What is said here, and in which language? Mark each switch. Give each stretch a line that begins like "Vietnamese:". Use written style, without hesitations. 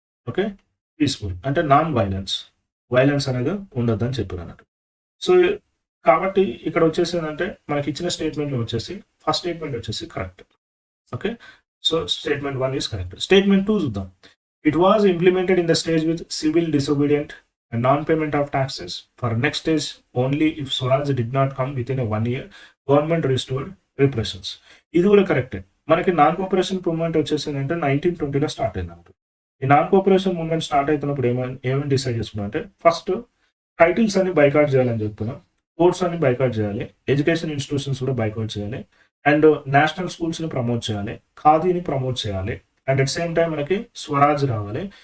Telugu: Okay, peaceful అంటే non violence అనేది ఉండొద్దు అని చెప్పారు అన్నట్టు. సో కాబట్టి ఇక్కడ వచ్చేసి ఏంటంటే మనకి ఇచ్చిన స్టేట్మెంట్లో వచ్చేసి ఫస్ట్ స్టేట్మెంట్ వచ్చేసి correct.
English: Okay, so statement 1 is correct.
Telugu: Statement 2 చూద్దాం.
English: It was implemented in the stage with civil disobedient and non-payment of taxes. For next stage, only if Swaraj did not come within a 1 year, government restored repressions.
Telugu: ఇది కూడా కరెక్టే. మనకి non cooperation movement వచ్చేసిందంటే 1920లో start అయిందంట. ఈ non cooperation movement start అవుతున్నప్పుడు ఏమని decide చేసుకున్నాం అంటే ఫస్ట్ టైటిల్స్ అన్ని బైకాట్ చేయాలని చెప్తున్నాం, కోర్ట్స్ అన్ని బైకాట్ చేయాలి, ఎడ్యుకేషన్ ఇన్స్టిట్యూషన్స్ కూడా బైకాట్ చేయాలి, అండ్ నేషనల్ స్కూల్స్ని ప్రమోట్ చేయాలి, ఖాదీని ప్రమోట్ చేయాలి,
English: and at same time
Telugu: మనకి స్వరాజ్ రావాలి.